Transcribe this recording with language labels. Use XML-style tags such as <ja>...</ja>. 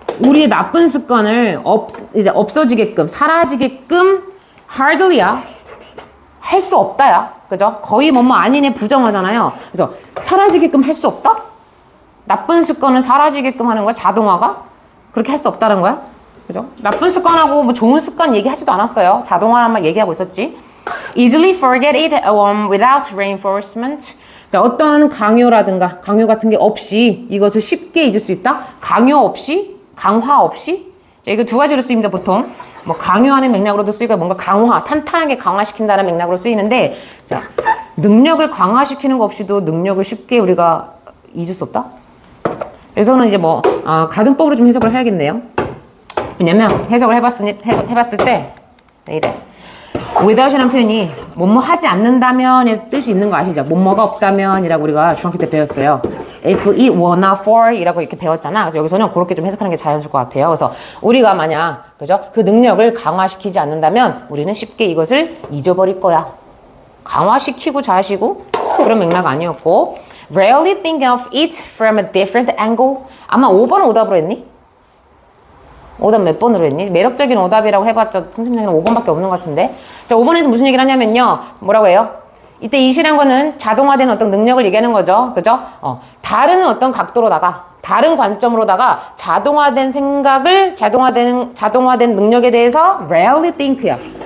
<ko>우리의 나쁜 습관을 이제 없어지게끔, 사라지게끔 hardly야. 할 수 없다야. 그죠? 거의 뭐뭐 아니네 부정하잖아요. 그래서 사라지게끔 할 수 없다? 나쁜 습관을 사라지게끔 하는 거야, 자동화가? 그렇게 할 수 없다는 거야? 그죠? 나쁜 습관하고 뭐 좋은 습관 얘기하지도 않았어요. 자동화만 얘기하고 있었지.</ko> <en>Easily forget it without reinforcement.</en> <ko>자, 어떤 강요라든가 강요 같은 게 없이 이것을 쉽게 잊을 수 있다? 강요 없이? 강화 없이? 자, 이거 두 가지로 쓰입니다, 보통. 뭐 강요하는 맥락으로도 쓰이고 뭔가 강화, 탄탄하게 강화시킨다는 맥락으로 쓰이는데, 자, 능력을 강화시키는 거 없이도 능력을 쉽게 우리가 잊을 수 없다? 그래서는 이제 뭐 가정법으로 좀 해석을 해야겠네요. 왜냐면 해석을 해봤을 때 이래. without이라는 표현이 뭐뭐 하지 않는다면의 뜻이 있는 거 아시죠? 뭐뭐가 없다면이라고 우리가 중학교 때 배웠어요.</ko> <en>if it were not for</en> <ko>이라고 이렇게 배웠잖아. 그래서 여기서는 그렇게 좀 해석하는 게 자연스러울 것 같아요. 그래서 우리가 만약 그죠? 그 능력을 강화시키지 않는다면 우리는 쉽게 이것을 잊어버릴 거야. 강화시키고 자시고 그런 맥락 아니었고,</ko> <en>rarely think of it from a different angle.</en> <ko>아마 5번은 오답으로 했니? 오답 몇 번으로 했니? 매력적인 오답이라고 해봤자 선생님은 5번밖에 없는 것 같은데. 자, 5번에서 무슨 얘기를 하냐면요. 뭐라고 해요? 이때 이시란 거는 자동화된 어떤 능력을 얘기하는 거죠. 그죠? 다른 어떤 각도로다가, 다른 관점으로다가 자동화된 생각을, 자동화된 능력에 대해서</ko> <en>rarely think</en> <ko>야.</ko>